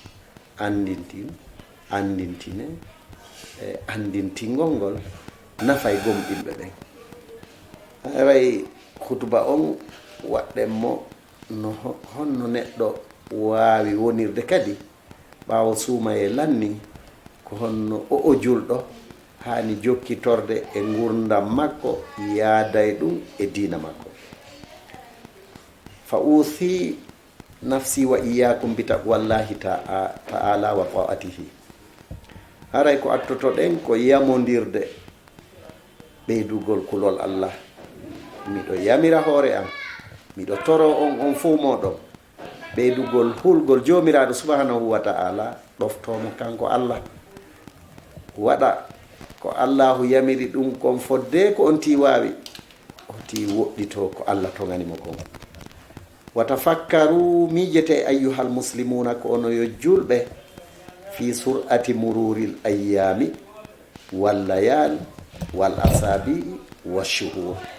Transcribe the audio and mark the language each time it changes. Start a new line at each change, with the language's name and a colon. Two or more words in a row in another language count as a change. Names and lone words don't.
Fula: andintine andintingol ngol nafay gomɗinɓe ɓen aray hutuba on waɗɗen mo no honno neɗɗo waawi wonirde kadi ɓaawo suumaye lanni ko honno o julɗo hani jokkitorde e gurdam makko yaaday ɗum e diina makko
Arabic: فأوصي نفسي وإياكم بتقوى الله تعالى وطاعته
Fula: haray ko attotoɗen ko yamodirde ɓeydugol kulol allah miɗo yamira hoore am miɗo toro on fuu moɗon ɓeydugol hulgol jomiraɗo subhanahu
Arabic: وتعالى
Fula: ɗoftomo kanko allah waɗa ko allahu yamiri ɗum kon fodde ko on ti wawi o ti woɗɗito ko allah toganimo kon
Arabic: وتفكروا
Fula: miijete
Arabic: أيها المسلمون
Fula: ko ono yo julɓe
Arabic: في سرعة مرور الأيام والليالي والأسابيع والشهور